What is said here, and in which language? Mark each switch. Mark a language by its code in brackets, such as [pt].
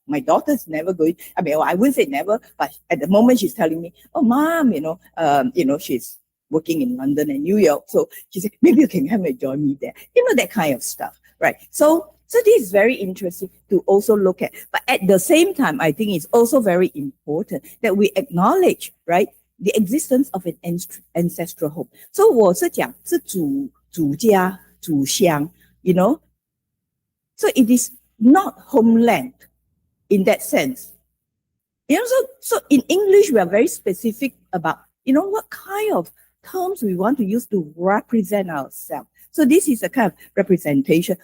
[en] My daughter's never going. I mean, well, I wouldn't say never, but at the moment, she's telling me, "Oh, Mom, you know, she's working in London and New York. So she said, maybe you can come and join me there." You know, that kind of stuff, right? So this is very interesting to also look at. But at the same time, I think it's also very important that we acknowledge, right, the existence of an ancestral home. [zh] So 我是讲是祖家、祖乡, you know. [en] So it is not homeland in that sense. You know, so in English, we are very specific about, you know, what kind of terms we want to use to represent ourselves. So this is a kind of representation.